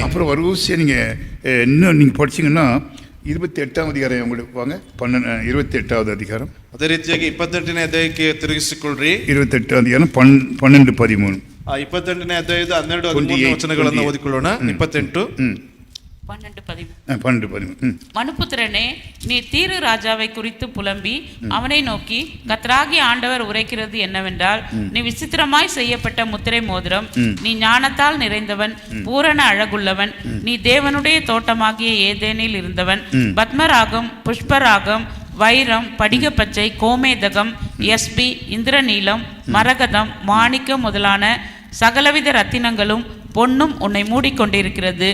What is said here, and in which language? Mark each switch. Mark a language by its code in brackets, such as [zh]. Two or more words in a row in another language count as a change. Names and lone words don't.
[ta] அப்புறம் வரிசையாக நீங்கள் இன்னும் நீங்கள் படிச்சீங்கன்னா 28ஆம் அதிகாரம் உங்களுக்கு வாங்க, 28வது அதிகாரம், [kn] ಅದೇ ರೀತಿಯಾಗಿ 28ನೇ ಅಧ್ಯಾಯಕ್ಕೆ ತಿರುಗಿಸಿಕೊಳ್ಳ್ರಿ. [ta] 28ஆம் அதிகாரம் 12, 13. [kn] 28ನೇ ಅಧ್ಯಾಯದ 12, 13 ವಚನಗಳನ್ನು ಓದಿಕೊಳ್ಳೋಣ. 28 12, 13. [ta] மனுபுத்திரனே, நீ தீரு ராஜாவை குறித்து புலம்பி அவனை நோக்கி, கர்த்தராகிய ஆண்டவர் உரைக்கிறது என்னவென்றால், நீ விசித்திரமாய் செய்யப்பட்ட முத்திரை மோதிரம், நீ ஞானத்தால் நிறைந்தவன், பூரண அழகுள்ளவன், நீ தேவனுடைய தோட்டமாகிய ஏதேனில் இருந்தவன், பத்மராகம், புஷ்பராகம், வைரம், படிகப்பச்சை, கோமேதகம், யஸ்பி, இந்திரநீலம், மரகதம், மாணிக்கம் முதலான சகலவித ரத்தினங்களும் பொன்னும் உன்னை மூடிக்கொண்டிருக்கிறது.